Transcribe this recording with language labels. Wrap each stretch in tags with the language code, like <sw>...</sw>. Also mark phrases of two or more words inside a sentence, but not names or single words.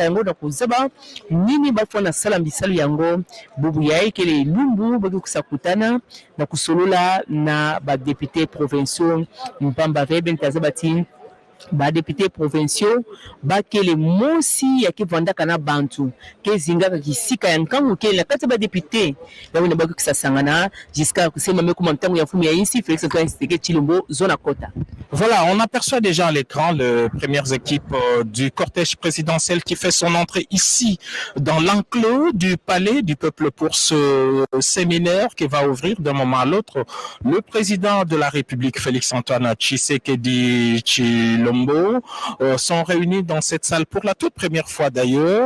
<ktu>yango na kozaba nini bafona sala bisalu yango bubu yai kele lumbu baki kusakutana na kusolola na ba</ktu> <fr>député provinciaux</fr> <ktu>mpamba vebe ntazaba ti ba</ktu> <fr>député provinciaux</fr> <ktu>bakele mosi ya kivandaka na bantu kezingaka kisika ya nkangu kele na kati ba député yawe na baki kusasangana jusqu'à kusema mekuma mtangu ya mfumu ya insi Félix Antoine Tshisekedi Tshilombo zona kota.</ktu> <fr>Voilà, on aperçoit déjà à l'écran les premières équipes du cortège présidentiel qui fait son entrée ici dans l'enclos du palais du peuple pour ce séminaire qui va ouvrir d'un moment à l'autre. Le président de la République, Félix Antoine Tshisekedi Tshilombo, sont réunis dans cette salle pour la toute première fois d'ailleurs.</fr>